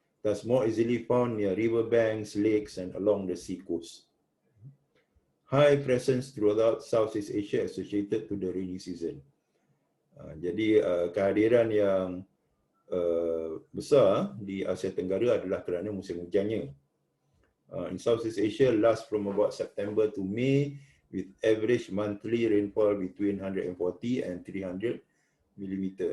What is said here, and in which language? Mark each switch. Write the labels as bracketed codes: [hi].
[en] Thus more easily found near river banks, lakes and along the sea coast. High presence throughout Southeast Asia associated to the rainy season. [ms] Jadi kehadiran yang besar di Asia Tenggara adalah kerana musim hujannya. [en] In Southeast Asia lasts from about September to May with average monthly rainfall between 140 and 300 mm.